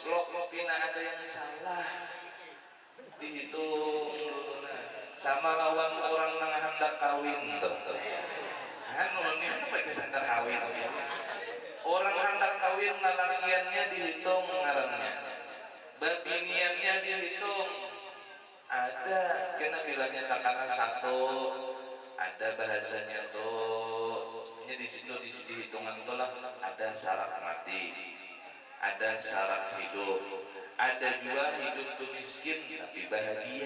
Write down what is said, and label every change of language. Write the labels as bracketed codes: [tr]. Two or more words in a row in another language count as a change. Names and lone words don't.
[bjn] Lok pina ada yang salah. Dihitung sama lawan orang nang hendak kawin tuh. Kan ulun ni kan bagi hendak kawin. Orang hendak kawin lalakiannya dihitung ngarannya. Babiniannya dihitung. Ada kena bilangnya takaran satu, ada bahasanya tuh. Ini di situ di hitungan itu lah ada syarat mati, ada syarat hidup, ada juga hidup tuh miskin tapi bahagia.